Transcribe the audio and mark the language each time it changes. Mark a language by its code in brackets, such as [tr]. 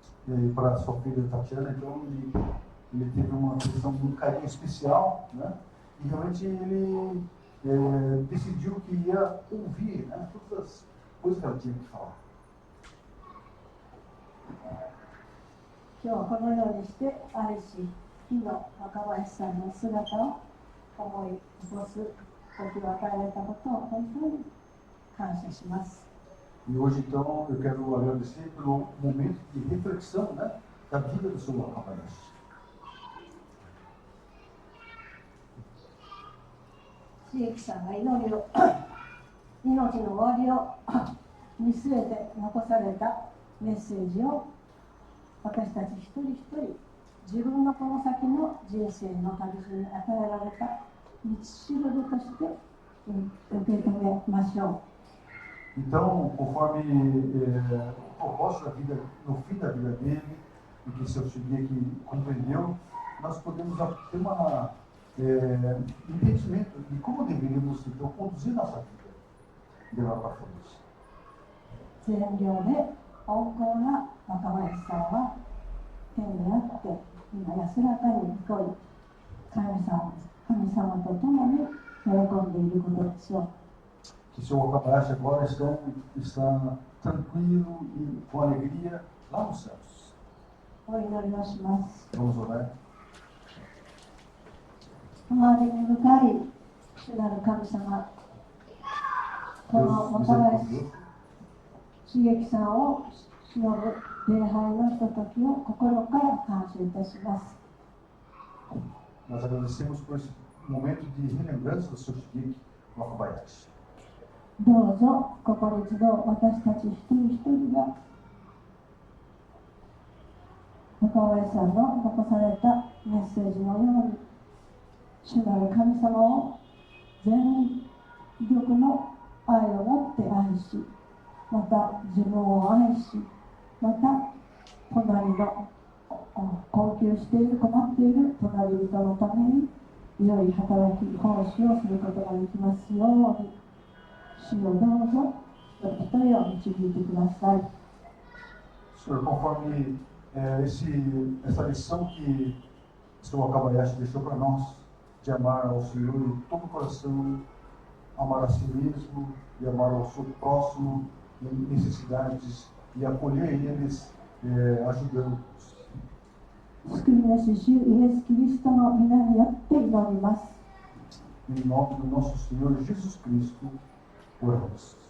[pt] E aí, para sua filha Tatiana, então, ele teve uma questão de um carinho especial, né? E realmente ele decidiu que ia ouvir, né, todas as coisas que ela tinha que falar. [ja] 今日はこのようにして愛し日の若林さんの姿を思い起こす時を与えられたことを本当に感謝します。 [pt] E hoje, então, eu quero agradecer pelo momento de reflexão, né, da vida do seu Wakabayashi. [ja] 千秋さんが命の終わりを見据えて残されたメッセージを私たち一人一人自分のこの先の人生の旅路に与えられた道しるべとして受け止めましょう。 [pt] Então, conforme o propósito da vida, no fim da vida dele, e que seu Shigeki compreendeu, nós podemos ter entendimento de como deveríamos então conduzir nossa vida de lá para frente. [ja] 善良で温厚な若林さんは天にあって今安らかに憩い神様と共に喜んでいることでしょう。 [pt] Que seu Wakabayashi agora está tranquilo e com alegria lá nos céus. [ja] お祈りをします。 [pt] Vamos orar. [ja] 憐れみ深い主なる神様、この若林茂樹さんを偲ぶ礼拝のひとときを心から感謝いたします。 [pt] Nós agradecemos por esse momento de relembrança do seu Shigeki Wakabayashi. [ja] どうぞここに一度私たち一人一人が若林さんの残されたメッセージのように主なる神様を全力の愛を持って愛し、また自分を愛し、また隣の困窮している困っている隣人のために良い働き奉仕をすることができますように、主をどうぞ一人一人を導いてください。 [pt] Senhor, conforme essa lição que o Senhor Wakabayashi deixou para nós, de amar ao Senhor de todo o coração, amar a si mesmo e amar ao seu próximo em necessidades e acolher eles, ajudando-os. [ja] 救い主主イエス・キリストの皆によって祈ります。 [pt] Em nome do nosso Senhor Jesus Cristo, oramos.